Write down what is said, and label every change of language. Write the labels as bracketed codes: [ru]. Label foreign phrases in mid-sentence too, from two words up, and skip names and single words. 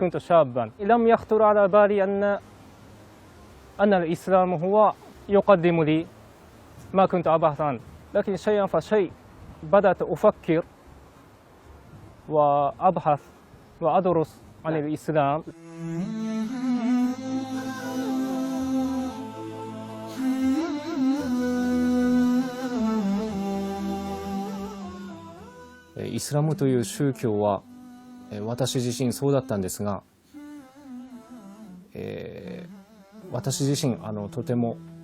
[ar] كنت شابا. لم يخطر على بالي أن الإسلام هو يقدم لي ما كنت أبحث عنه، لكن شيئا فشيء بدأت أفكر وأبحث وأدرس عن الإسلام. [ja] イスラムという宗教は私自身そうだったんですが、私自身とても